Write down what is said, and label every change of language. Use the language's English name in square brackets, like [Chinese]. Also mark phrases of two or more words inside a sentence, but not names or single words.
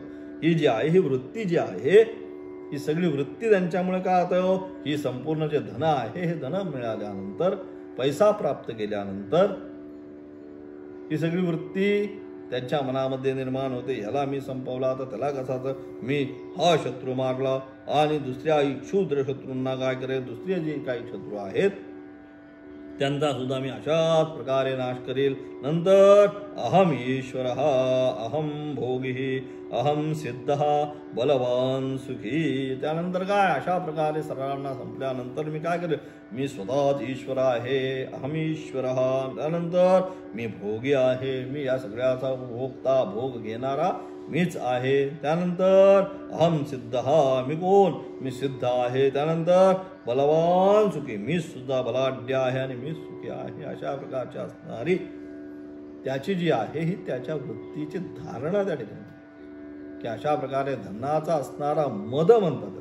[Marathi] ही जी आहे, ही वृत्ती जी आहे, ही सगळी वृत्ती त्यांच्यामुळे काय होतं, ही संपूर्ण जे धन आहे, हे धन मिळाल्यानंतर, पैसा प्राप्त केल्यानंतर ही सगळी वृत्ती त्यांच्या मनामध्ये निर्माण होते. ह्याला मी संपवला तर त्याला कसाच, मी हा शत्रू मारला, आणि दुसऱ्याही क्षुद्र शत्रूंना काय करेल, दुसरे जे काही शत्रू आहेत त्यांचा सुद्धा मी अशाच प्रकारे नाश करेल. [Sanskrit] नंतर अहम ईश्वरः अहम भोगी अहम सिद्धः बलवान सुखी. [Marathi] त्यानंतर काय, अशा प्रकारे सर्वांना संपल्यानंतर मी काय करेल, मी स्वतःच ईश्वर आहे, [Sanskrit] अहम ईश्वरः. [Marathi] त्यानंतर मी भोगी आहे, मी या सगळ्याचा भोगता, भोग घेणारा मीच आहे. [Sanskrit] त्यानंतर अहम सिद्धः, [Marathi] मी कोण, मी सिद्ध आहे. त्यानंतर बलवान सुखी, मी सुद्धा बलाढ्य आहे आणि मी सुखी आहे. अशा प्रकारची असणारी त्याची जी आहे, ही त्याच्या वृत्तीची धारणा त्या ठिकाणी, की अशा प्रकारे धनाचा असणारा मद म्हणतात.